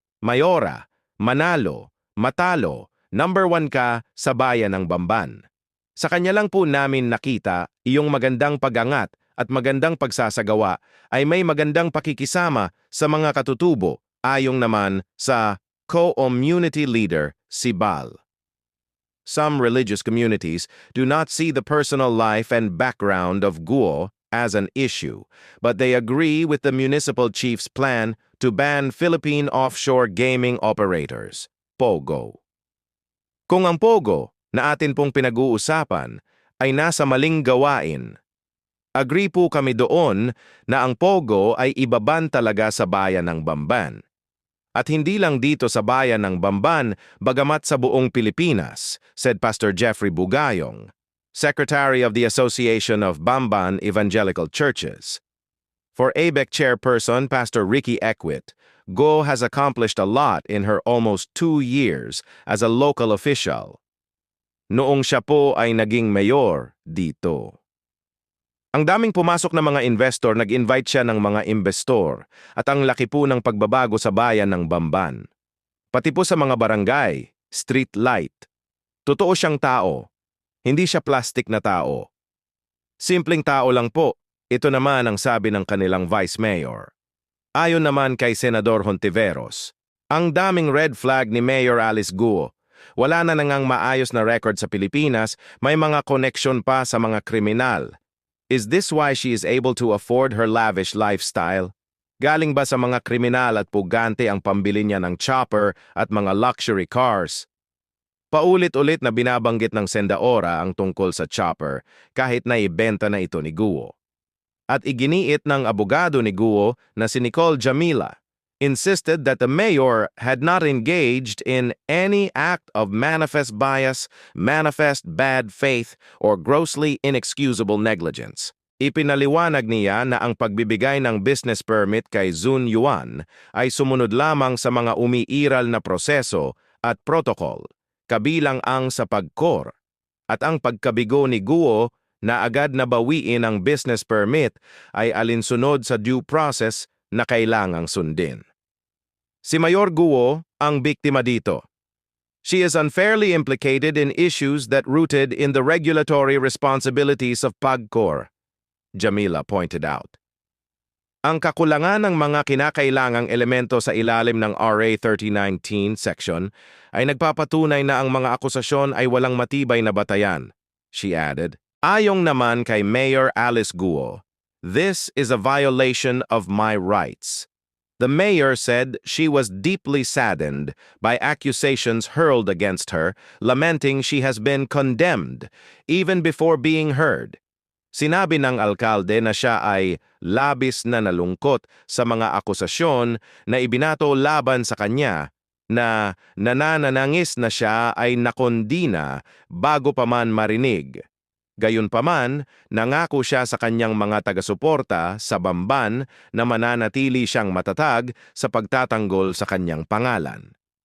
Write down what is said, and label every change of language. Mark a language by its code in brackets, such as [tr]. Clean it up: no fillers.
[tl] Mayora, manalo, matalo, number 1 ka sa bayan ng Bamban. Sa kanya lang po namin nakita iyong magandang pag-angat at magandang pagsasagawa ay may magandang pakikisama sa mga katutubo ayong naman sa co-community leader si Bal. [en] Some religious communities do not see the personal life and background of Guo as an issue, but they agree with the municipal chief's plan to ban Philippine offshore gaming operators, POGO. [tl] Kung ang POGO na atin pong pinag-uusapan ay nasa maling gawain, agree po kami doon na ang POGO ay ibaban talaga sa bayan ng Bamban. At hindi lang dito sa bayan ng Bamban, bagamat sa buong Pilipinas, [en] said Pastor Jeffrey Bugayong, Secretary of the Association of Bamban Evangelical Churches. For ABEC Chairperson Pastor Ricky Equit, Guo has accomplished a lot in her almost 2 years as a local official. [tl] Noong siya po ay naging mayor dito. Ang daming pumasok na mga investor, nag-invite siya ng mga investor at ang laki po ng pagbabago sa bayan ng Bamban. Pati po sa mga barangay, street light. Totoo siyang tao. Hindi siya plastic na tao. Simpleng tao lang po. Ito naman ang sabi ng kanilang Vice Mayor. Ayon naman kay Senador Hontiveros, ang daming red flag ni Mayor Alice Guo. Wala na nangang maayos na record sa Pilipinas, may mga connection pa sa mga kriminal. [en] Is this why she is able to afford her lavish lifestyle? [tl] Galing ba sa mga kriminal at pugante ang pambili niya ng chopper at mga luxury cars? Paulit-ulit na binabanggit ng Sendaora ang tungkol sa chopper kahit na ibenta na ito ni Guo. At iginiit ng abogado ni Guo na si Nicole Jamila, [en] insisted that the mayor had not engaged in any act of manifest bias, manifest bad faith, or grossly inexcusable negligence. [tl] Ipinaliwanag niya na ang pagbibigay ng business permit kay Zun Yuan ay sumunod lamang sa mga umiiral na proseso at protocol, kabilang ang sa pagkor, at ang pagkabigo ni Guo na agad na bawiin ang business permit ay alinsunod sa due process na kailangang sundin. Si Mayor Guo ang biktima dito. [en] She is unfairly implicated in issues that rooted in the regulatory responsibilities of PAGCOR, Jamila pointed out. [tl] Ang kakulangan ng mga kinakailangang elemento sa ilalim ng RA 3019 section ay nagpapatunay na ang mga akusasyon ay walang matibay na batayan, [en] she added. [tl] Ayong naman kay [en] Mayor Alice Guo, this is a violation of my rights. The mayor said she was deeply saddened by accusations hurled against her, lamenting she has been condemned even before being heard. [tl] Sinabi ng alkalde na siya ay labis na nalungkot sa mga akusasyon na ibinato laban sa kanya na nananangis na siya ay nakondina bago pa man marinig. Gayunpaman, nangako siya sa kanyang mga taga-suporta sa Bamban na mananatili siyang matatag sa pagtatanggol sa kanyang pangalan.